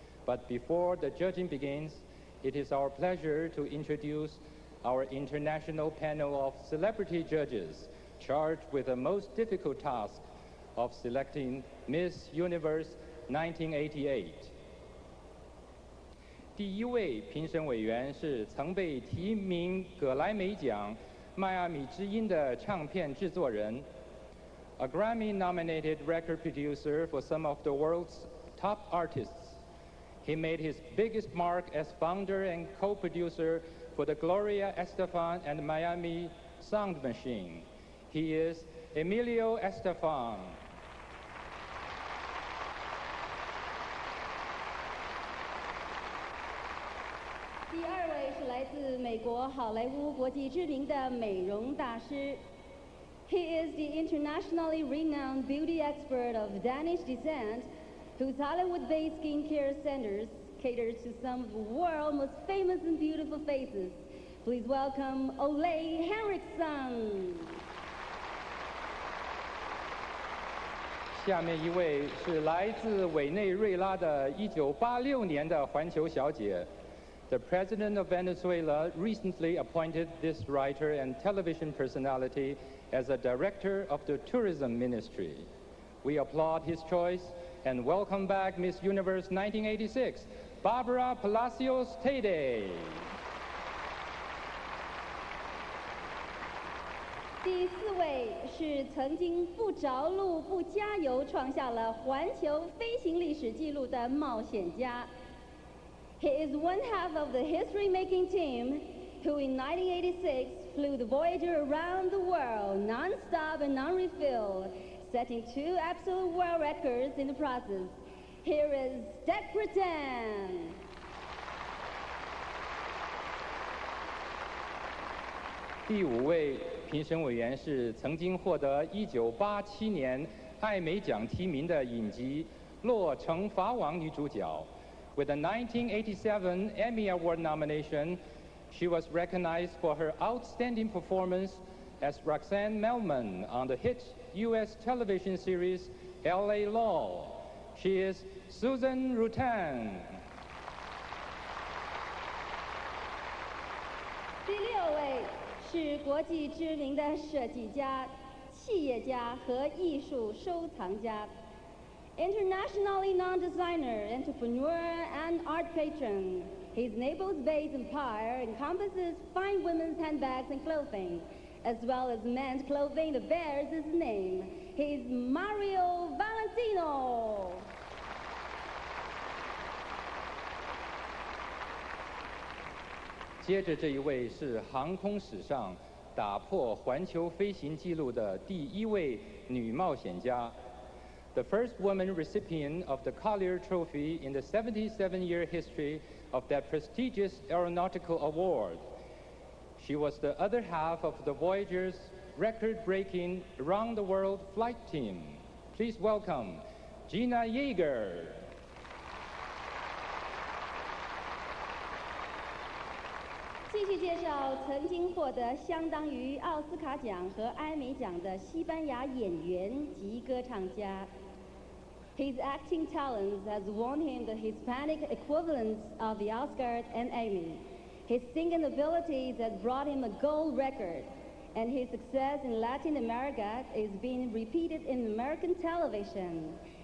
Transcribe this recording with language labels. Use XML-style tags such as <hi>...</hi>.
<en>But before the judging begins, it is our pleasure to introduce our international panel of celebrity judges charged with the most difficult task of selecting Miss Universe 1988.</en> <zh>第一位评审委员是曾被提名葛莱美奖迈阿密之音的唱片制作人 ，</zh> <en>a Grammy-nominated record producer for some of the world's top artists. He made his biggest mark as founder and co-producer for the Gloria Estefan and Miami Sound Machine. He is Emilio Estefan.</en> <zh>第二位是来自美国好莱坞国际知名的美容大师。</zh> <en>He is the internationally renowned beauty expert of Danish descent, whose Hollywood-based skincare centers cater to some of the world's most famous and beautiful faces. Please welcome Ole Henriksen.</en> <zh>下面一位是来自委内瑞拉的1986年的环球小姐。</zh> <en>The President of Venezuela recently appointed this writer and television personality as a director of the tourism ministry. We applaud his choice and welcome back Miss Universe 1986, Barbara Palacios Tede.</en> <zh>第四位是曾经不着陆不加油创下了环球飞行历史纪录的冒险家。</zh> <en>He is one half of the history-making team who in 1986 flew the Voyager around the world non-stop and non-refill, setting 2 absolute world records in the process. Here is Dec Breton.</en> <zh>第五位评审委员是曾经获得1987年艾美奖提名的影集《洛城法网》女主角。</zh> <en>With a 1987 Emmy Award nomination, she was recognized for her outstanding performance as Roxanne Melman on the hit U.S. television series L.A. Law. She is Susan Rutan.</en> <zh>第六位是国际知名的设计家、企业家和艺术收藏家。</zh> <en>Internationally known designer, entrepreneur, and art patron, his Naples-based empire encompasses fine women's handbags and clothing, as well as men's clothing that bears his name. He's Mario Valentino.</en> <zh>接着这一位是航空史上打破环球飞行纪录的第一位女冒险家。</zh> <en>The first woman recipient of the Collier Trophy in the 77-year history of that prestigious aeronautical award. She was the other half of the Voyager's record-breaking around-the-world flight team. Please welcome Gina Yeager.</en> <zh>继续介绍曾经获得相当于奥斯卡奖和艾美奖的西班牙演员及歌唱家。</zh> <en>His acting talents has won him the Hispanic equivalents of the Oscar and Emmy. His singing abilities has brought him a gold record, and his success in Latin America is being repeated in American television.</en>